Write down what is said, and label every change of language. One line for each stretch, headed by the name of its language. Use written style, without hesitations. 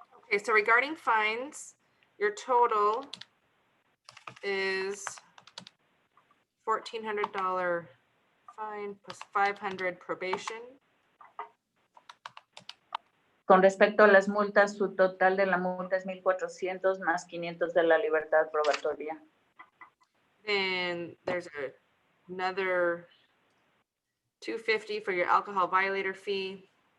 English: Okay, so regarding fines, your total is $1,400 fine plus 500 probation.
Spanish: Con respecto a las multas, su total de la multa es 1,400 más 500 de la libertad probatoria.
English: Then there's another $250 for your alcohol violator fee.